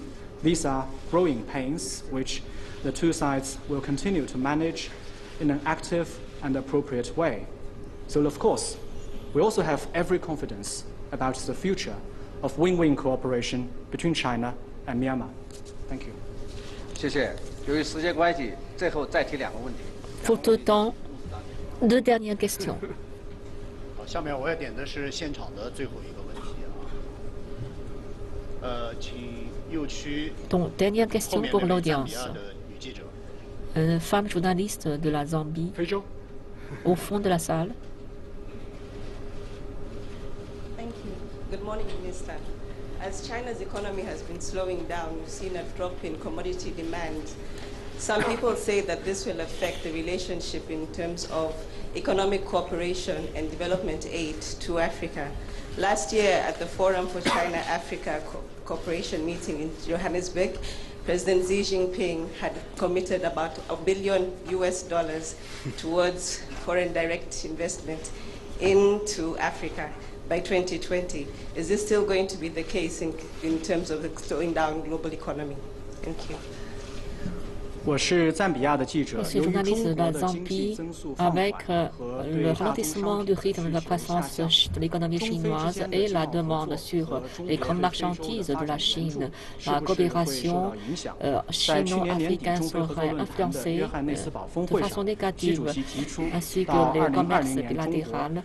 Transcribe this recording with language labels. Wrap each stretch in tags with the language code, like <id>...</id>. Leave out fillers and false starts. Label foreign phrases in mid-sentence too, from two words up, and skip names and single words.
<en>These are growing pains which the two sides will continue to manage in an active and appropriate way. So of course, we also have every confidence about the future of win-win cooperation between China and Myanmar. Thank you.</en> <zh>谢谢。由于时间关系，最后再提两个问题。</zh> <fr>Faute de temps, deux dernières questions.</fr> <zh>好，下面我要点的是现场的最后一个问题啊。请右区</zh> <fr>Donc, dernière question pour l'audience. Une femme journaliste de la Zambie, au fond de la salle.</fr> <en>Thank you. Good morning, Minister. As China's economy has been slowing down, we've seen a drop in commodity demand. Some people say that this will affect the relationship in terms of economic cooperation and development aid to Africa. Last year at the Forum for China-Africa Cooperation meeting in Johannesburg, President Xi Jinping had committed about $1 billion towards foreign direct investment into Africa by 2020. Is this still going to be the case in terms of the slowing down global economy? Thank you.</en> <fr>Je suis journaliste de la Zambie. Avec le ralentissement du rythme de la croissance de l'économie chinoise et la demande sur les grandes marchandises de la Chine, la coopération chino-africaine serait influencée de façon négative, ainsi que les commerces bilatéraux.</fr>